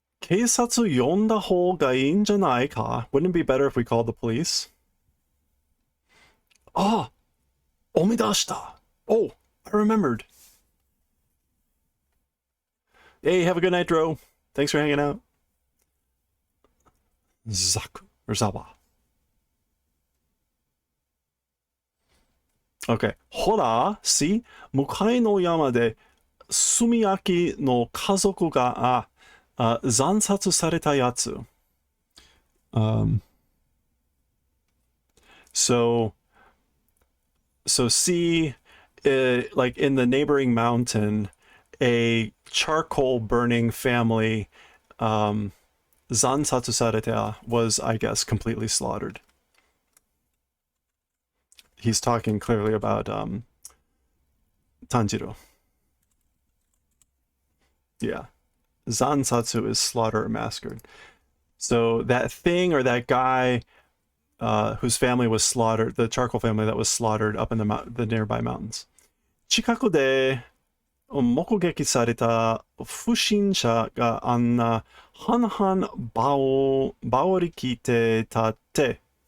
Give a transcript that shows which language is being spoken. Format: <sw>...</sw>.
<ja>警察呼んだ方がいいんじゃないか?</ja> <en>Wouldn't it be better if we called the police? Ah,</en> <ja>思い出した.</ja> <en>Oh, I remembered. Hey, have a good night, Dro. Thanks for hanging out. Zaku or Zawa. Okay. ほら、see?</en> <ja>向かいの山で炭焼きの家族が惨殺されたやつ。</ja> <en>So see, like in the neighboring mountain, a charcoal burning family, zansatsu sareta, was, I guess, completely slaughtered. He's talking clearly about Tanjiro. Yeah. Zansatsu is slaughter or massacred. So that thing or that guy whose family was slaughtered, the charcoal family that was slaughtered up in the nearby mountains.</en> <ja>近くで目撃された不審者があんな半々羽織着てたって。</ja>